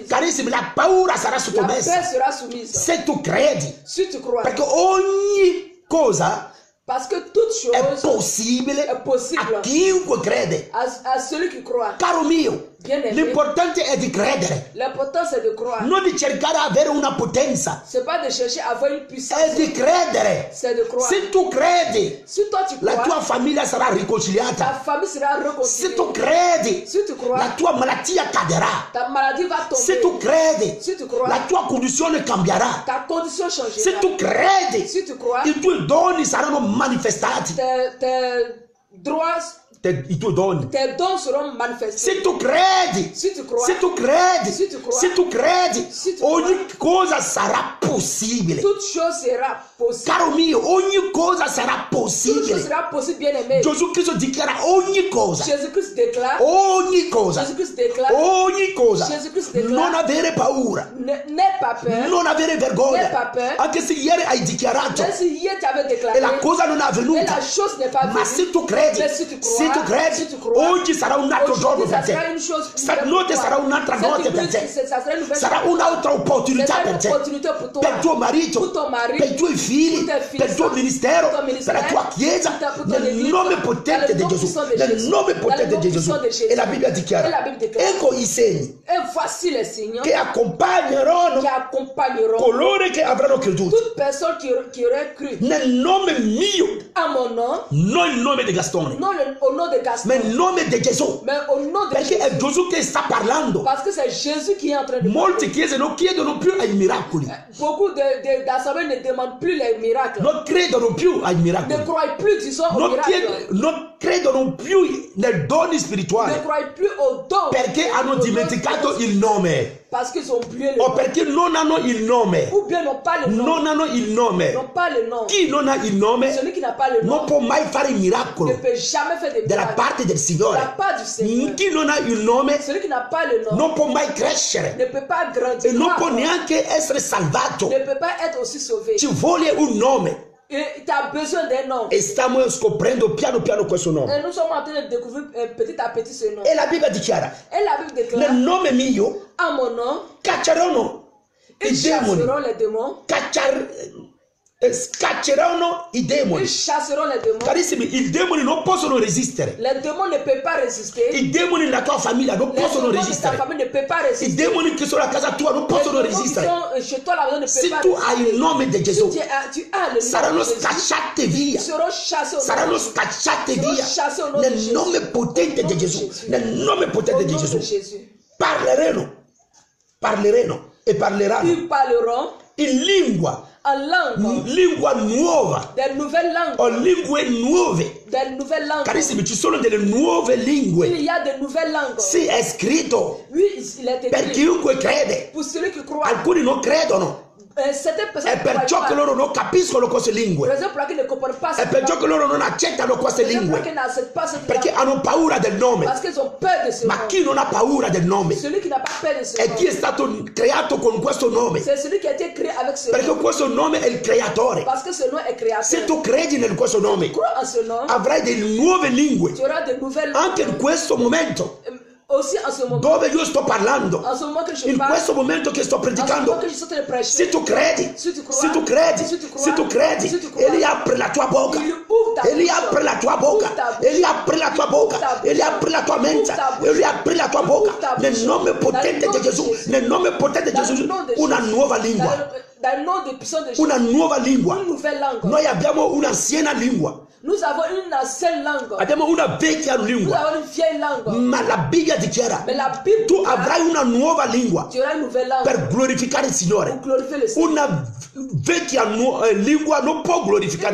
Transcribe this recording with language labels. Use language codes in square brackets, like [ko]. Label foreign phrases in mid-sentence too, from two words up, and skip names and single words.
[it] Carissimi, la paura sarà [fr] La [it] sottomessa. [fr] paix sera soumise. [it] Se tu credi. [fr] Si tu crois. [it] Perché ogni cosa [fr] Parce que toute [it] è [fr] chose [it] possibile [fr] è possibile [it] a chiunque crede. [fr] à celui qui croit. [it] Caro mio, [fr] Bien-aimé. [it] l'importante è di credere, [fr] L'important c'est de croire. [it] non di cercare di avere una potenza, [fr] C'est pas de chercher à avoir une puissance. [it] è di credere. [fr] C'est de croire. [it] Se tu credi, [fr] Si toi tu [it] la [fr] crois, [it] tua famiglia sarà [fr] ta [it] riconciliata. [fr] famille sera [it] Se [fr] réconciliée. [it] tu credi, [fr] Si tu crois, [it] la tua malattia cadrà. [fr] ta maladie va tomber. [it] Se tu credi, [fr] Si tu crois, [it] la tua condizione cambierà. [fr] ta condition changera. [it] Se tu credi, [fr] Si tu crois, [it] i tuoi doni saranno manifestati. [fr] tes droits, [it] I tuoi doni. [fr] tes dons seront manifestés. [it] Se tu credi, [fr] Si tu crois, [it] se tu credi, [fr] Si tu crois, [it] se tu credi, [fr] si tu [it] ogni cosa sarà possibile. [fr] toute chose sera possible. [it] Caro mio, ogni cosa sarà [fr] Toute chose [it] possibile. [fr] sera possible, bien aimé. [it] Gesù Cristo dichiara ogni cosa. [fr] Jésus-Christ déclare, [it] Ogni cosa. [fr] Jésus-Christ déclare, [it] Ogni cosa. Gesù Cristo declara- Non avere paura. [fr] n'aie pas peur. [it] Non avere [fr] N'aie pas [it] vergogna. [fr] peur. [it] Anche se ieri hai dichiarato [fr] Même si hier tu avais déclaré, [it] e la cosa non è [fr] mais [it] avvenuta. [fr] la chose n'est pas [it] Ma [fr] venue. [it] se tu credi, [fr] Mais si tu crois, [it] se tu credi, [fr] si tu crois, [it] oggi sarà un altro giorno [fr] aujourd'hui, ça [it] per [fr] sera [it] te. [fr] une chose. [it] Stanotte sarà un'altra notte per te. [fr] Ça sera une nouvelle [it] Sarà un'altra opportunità [fr] C'est [it] per [fr] une [it] te. [fr] opportunité pour toi. [it] Per tuo marito, [fr] Pour ton mari, [it] per i tuoi figli, [fr] pour tes fils, [it] per il tuo ministero, [fr] pour ton [it] per la [fr] ministère, [it] tua chiesa, [fr] pour ton [it] nel [fr] église, [it] nome [fr] dans [it] potente [fr] le [it] di [fr] nom [it] Gesù. [fr] puissant de [it] Nel [fr] Jésus. [it] nome [fr] Dans [it] potente [fr] le nom [it] di Gesù. [fr] puissant de Jésus. [it] E la Bibbia [fr] E la [it] dichiara, [fr] Bible déclare. [it] ecco i segni [fr] Et voici les signes [it] che accompagneranno [fr] qui accompagneront [it] coloro che avranno creduto. [fr] toute personne qui aurait cru [it] Nel nome mio, [fr] à mon nom, [it] non il nome di Gastone, [fr] non au nom de Gaston, [it] ma il nome di Gesù. [fr] mais au nom de [it] Perché è [fr] Jésus. [it] Gesù che sta parlando. [fr] Parce que c'est Jésus qui est en train de [it] Molte [fr] parler. [it] chiese non chiedono più ai miracoli, [fr] Beaucoup d'assemblées ne demandent plus les miracles. [it] non credono più ai [fr] Ne [it] miracoli, [fr] croient plus, disons, aux [it] non, [fr] miracles. [it] non credono più nei doni [fr] Ne [it] spirituali [fr] croient plus aux dons. [it] perché hanno dimenticato il nome [fr] Parce qu'ils ont oublié le [it] o [fr] nom. [it] perché non hanno il nome. [fr] Ou bien n'ont pas le nom. [it] Non hanno il nome. [fr] N'ont pas le nom. [it] Chi non ha il nome [fr] Celui qui n'a pas le nom [it] non può mai fare il [fr] ne [it] miracolo [fr] peut jamais faire des [it] dalla [fr] miracles. [it] parte del [fr] De la [it] Signore. [fr] part du Seigneur. [it] Chi non ha il nome [fr] Celui qui n'a pas le nom [it] non può mai crescere [fr] ne peut pas [it] e [fr] grandir. [it] non può neanche essere salvato. [fr] Ne peut pas être aussi sauvé. [it] Ci vuole un nome [fr] Et tu as besoin d'un nom. [it] e stiamo scoprendo piano piano questo nome. [fr] Et nous sommes en train de découvrir petit à petit ce nom. [it] E la Bibbia dichiara, [fr] Et la Bible déclare, [it] nel nome mio [fr] à mon nom, [it] cacceranno i [fr] ils [it] demoni. [fr] chasseront les démons. [it] Scacceranno i demoni. [fr] Ils chasseront les démons. [it] Carissimi, i demoni non possono resistere. [fr] Les démons ne peuvent pas résister. [it] I demoni nella tua famiglia non [fr] Les [it] possono [fr] démons de ta [it] resistere. [fr] famille ne peuvent pas [it] I [fr] résister. [it] demoni che sono a casa tua non possono [fr] Les démons qui [it] resistere. [fr] sont chez toi là-bas ne [it] Se [fr] peuvent pas [it] tu hai [fr] résister. [it] il nome di [fr] Si [it] Gesù, [fr] tu as le nom [it] saranno [fr] de Jésus, [it] scacciate via. [fr] ils seront chassés au nom [it] Saranno [fr] de Jésus. [it] scacciate [fr] Sono [it] via [fr] chassés au nom de [it] nel [fr] Jésus. [it] nome potente [fr] Au nom [it] di [fr] de [it] Gesù. [fr] Jésus. [it] Nel nome [fr] Au [it] potente di [fr] nom de [it] Gesù. [fr] Jésus. [it] Parleranno e parleranno [fr] Ils parleront [it] in lingua nuova [fr] des nouvelles langues. [it] o lingue nuove. [fr] Des nouvelles langues. [it] Carissimi, ci sono delle nuove lingue. [fr] Il y a de nouvelles langues. [it] Sì, è scritto [fr] Oui, il est [it] per [fr] écrit. [it] chiunque crede. [fr] Pour celui qui croit. [it] Alcuni non credono. [fr] Certaines personnes [it] È [fr] ne [it] perciò [fr] croient [it] che [fr] pas. [it] loro non capiscono queste [fr] Par [it] lingue. [fr] exemple, qui ne comprennent pas [it] È [fr] cette [it] perciò [fr] langue. [it] che loro non accettano queste [fr] Par exemple, qui [it] lingue. [fr] n'acceptent pas cette [it] Perché [fr] langue. [it] hanno paura del nome. [fr] Parce qu'ils ont peur de ce [it] Ma [fr] nom. [it] chi non ha paura del nome? [fr] Celui qui n'a pas peur de ce [it] È chi è [fr] nom. [it] stato creato con questo nome. [fr] C'est celui qui a été créé avec ce [it] Perché [fr] nom. [it] questo nome è il creatore. [fr] Parce que ce nom est créateur. [it] Se tu credi in questo nome, [fr] Crois en ce nom. [it] avrai delle nuove lingue. [fr] Tu auras de nouvelles [it] Anche [fr] langues. [it] in questo momento, [fr] Aussi en ce moment. [it] dove io sto parlando, [fr] En ce moment que je [it] in [fr] parle. [it] questo momento che sto [fr] En ce moment [it] predicando, [fr] que je suis en train de prêcher. [it] se tu credi, [fr] Si tu crois, [it] se tu credi, [fr] si tu crois, [it] se tu credi, [fr] si tu crois, [it] Egli apre la tua bocca, [fr] il ouvre ta [it] Egli [fr] bouche. [it] apre la tua bocca, [fr] Ouvre ta bouche. [it] Egli apre la tua bocca, [fr] Ouvre ta bouche. [it] Egli apre la tua [fr] Ouvre [it] mente, [fr] ta bouche. [it] Egli apre la tua bocca, [fr] Ouvre ta [it] nel [fr] bouche. [it] nome [fr] Dans [it] potente [fr] le nom [it] di [fr] de [it] Gesù, [fr] Jésus. [it] nel nome potente di [fr] Dans le [it] Gesù, [fr] nom de [it] una [fr] Jésus. [it] nuova [fr] Dans [it] lingua. [fr] le- [it] Dal nome [fr] puissant de Jésus. [it] Una nuova lingua. [fr] Une nouvelle langue. [it] Noi abbiamo un'anciana lingua. [fr] Nous avons une ancienne langue. [it] Abbiamo una vecchia [fr] Nous [it] lingua. [fr] avons une vieille langue. [it] Ma la Bibbia dichiara, [fr] Mais la Bible [it] tu [fr] dit, [it] avrai una nuova lingua [fr] tu auras une nouvelle langue [it] per glorificare il [fr] pour [it] Signore. [fr] glorifier le Seigneur. [it] Una vecchia lingua non può glorificare